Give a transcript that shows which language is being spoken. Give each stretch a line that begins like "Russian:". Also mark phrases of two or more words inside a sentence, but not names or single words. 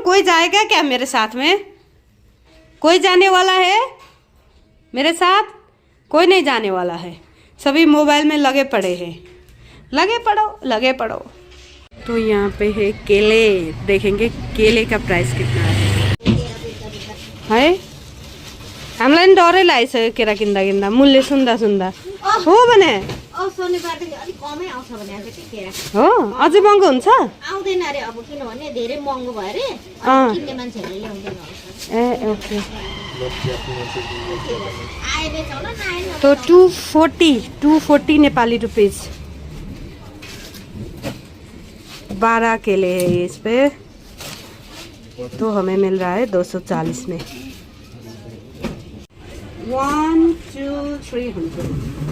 Hindi: कोई जाएगा क्या मेरे साथ में? कोई जाने वाला है मेरे साथ? कोई नहीं जाने वाला है। सभी मोबाइल में लगे पड़े हैं। लगे पड़ो। तो यहाँ पे है केले। देखेंगे केले का प्राइस कितना है।
Nepali: हामीलाई नि डरै लागेछ केरा किन्दा मूल्य सुन्दा हो भने शनिबारदेखि अलिक कमै आउँछ भने चाहिँ केरा हो। अझै महँगो हुन्छ? आउँदैन अरे अब, किनभने धेरै महँगो भयो अरे, किन्ने मान्छेहरूले ल्याउँदैन। ए ओके। आएछ होला नआएन।
Hindi: तो 240
English: Nepali rupees
Hindi: 12 केले है इस पे। तो हमें मिल रहा है 240 में। 1 2 300।